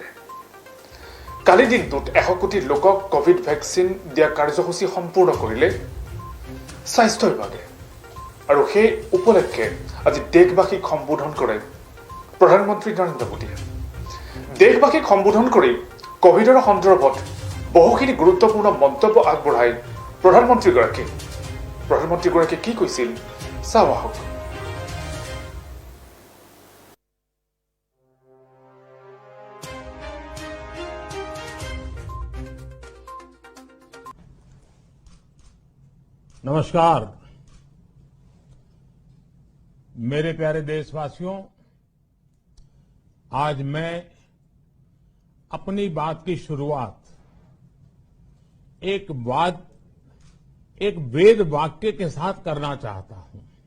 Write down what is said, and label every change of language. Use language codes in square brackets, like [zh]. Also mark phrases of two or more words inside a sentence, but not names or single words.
[as] কালি দিনটোত 100 কোটি লোকক কোভিড ভেকচিন দিয়া কাৰ্যসূচী সম্পূৰ্ণ কৰিলে স্বাস্থ্য বিভাগে আৰু সেই উপলক্ষে আজি দেশবাসীক সম্বোধন কৰে প্ৰধানমন্ত্ৰী নৰেন্দ্ৰ মোদীয়ে। দেশবাসীক সম্বোধন কৰি কোভিডৰ সন্দৰ্ভত বহুখিনি গুৰুত্বপূৰ্ণ মন্তব্য আগবঢ়াই প্ৰধানমন্ত্ৰীগৰাকীয়ে কি কৈছিল চাওঁ আহক। [hi] नमस्कार मेरे प्यारे देशवासियों, आज मैं अपनी बात की शुरुआत एक वेद वाक्य के साथ करना चाहता हूं।